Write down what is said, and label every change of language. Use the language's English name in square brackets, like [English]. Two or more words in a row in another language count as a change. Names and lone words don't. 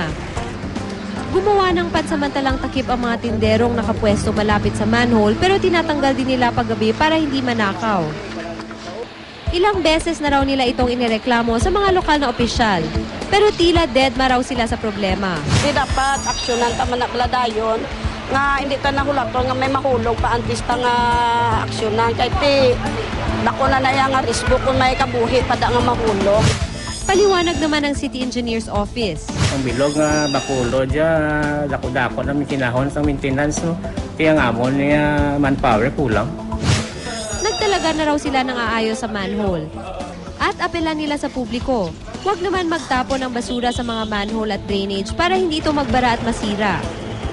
[Filipino] Gumawa ng pansamantalang takip ang mga tinderong nakapwesto malapit sa manhole pero tinatanggal din nila paggabi para hindi manakaw. Ilang beses na raw nila itong inireklamo sa mga lokal na opisyal. Pero tila deadma raw sila sa problema. [Hiligaynon] Di dapat aksyonan tama na dayon nga hindi ta nahulaton nga may mahulog pa antis ta nga aksyonan kay ti dako na nga risgo kung may kabuhi pa da nga mahulog. Paliwanag naman ng City Engineer's Office. Ang bilog nga bakulo dya, dako-dako na kinahon sa maintenance, no? Kaya nga mo niya manpower kulang. [Filipino] Nagtalaga na raw sila ng aayos sa manhole. At apelan nila sa publiko, huwag naman magtapon ng basura sa mga manhole at drainage para hindi ito magbara at masira.